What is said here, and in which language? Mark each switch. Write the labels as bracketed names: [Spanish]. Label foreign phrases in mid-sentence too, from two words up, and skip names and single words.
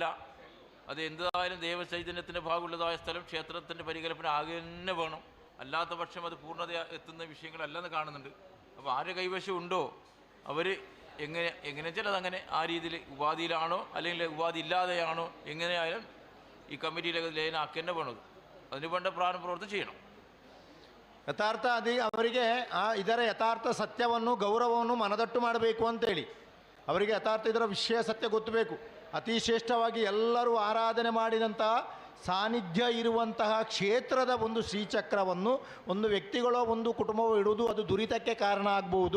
[Malayalam] അത് എന്തായാലും ദേവചൈതന്യത്തിൻ്റെ ഭാഗമുള്ളതായ സ്ഥലം ക്ഷേത്രത്തിൻ്റെ പരികൽപ്പന ആകെ തന്നെ വേണം. അല്ലാത്ത പക്ഷം അത് പൂർണ്ണത എത്തുന്ന വിഷയങ്ങളല്ലെന്ന് കാണുന്നുണ്ട്. അപ്പോൾ ആരുടെ കൈവശം ഉണ്ടോ അവർ എങ്ങനെ വെച്ചാൽ അതങ്ങനെ ആ രീതിയിൽ ഉപാധിയിലാണോ അല്ലെങ്കിൽ ഉപാധി ഇല്ലാതെയാണോ എങ്ങനെയായാലും ഈ കമ്മിറ്റിയിലൊക്കെ ലയനാക്കി തന്നെ വേണത്. അതിന് വേണ്ട പ്രവൃത്തി ചെയ്യണം. [Kannada] ಯಥಾರ್ಥ ಅವರಿಗೆ ಇದರ ಯಥಾರ್ಥ ಸತ್ಯವನ್ನು ಗೌರವವನ್ನು ಮನದಟ್ಟು ಮಾಡಬೇಕು ಅಂತೇಳಿ ಅವರಿಗೆ ಯಥಾರ್ಥ ಇದರ ವಿಷಯ ಸತ್ಯ ಗೊತ್ತಬೇಕು. ಅತಿ ಶ್ರೇಷ್ಠವಾಗಿ ಎಲ್ಲರೂ ಆರಾಧನೆ ಮಾಡಿದಂತಹ ಸಾನ್ನಿಧ್ಯ ಇರುವಂತಹ ಕ್ಷೇತ್ರದ ಒಂದು ಶ್ರೀಚಕ್ರವನ್ನು ಒಂದು ವ್ಯಕ್ತಿಗಳೋ ಒಂದು ಕುಟುಂಬವೋ ಇಡುವುದು ಅದು ದುರಿತಕ್ಕೆ ಕಾರಣ ಆಗ್ಬೋದು.